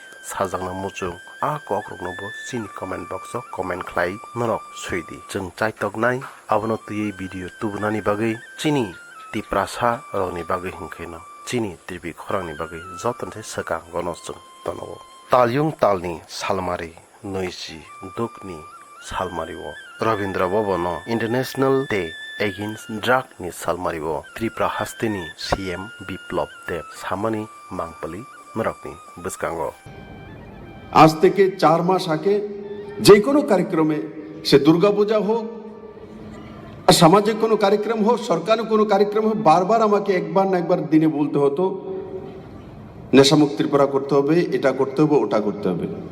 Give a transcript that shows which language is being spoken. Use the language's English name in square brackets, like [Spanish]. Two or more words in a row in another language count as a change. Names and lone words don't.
[Kok Borok] sajangna muchung a kokroknobo chini [English] comment box [Kok Borok] o comment khlai norok suidi chung chaitok abono tui video tubunani bagui chini tiprasa rokni bagui hingkheno chini tripi khorangni bagui jotonse sakang gonosung tonobo talyung talni salmari noisi dukni salmario Rabindra Bhavano International Day Against Drug ni salmario Tripura hastini CM Biplop Dev samani mangpali নরকনি বসকাঙ্গ [Bangla] আজ থেকে 4 মাস আগে যে কোনো কার্যক্রমে সে দুর্গাপূজা হোক আর সামাজিক কোনো কার্যক্রম হোক সরকারি কোনো কার্যক্রম হোক বারবার আমাকে একবার না একবার দিনে বলতে হতো নেশামুক্ত ত্রিপুরা করতে হবে এটা করতে হবে ওটা করতে হবে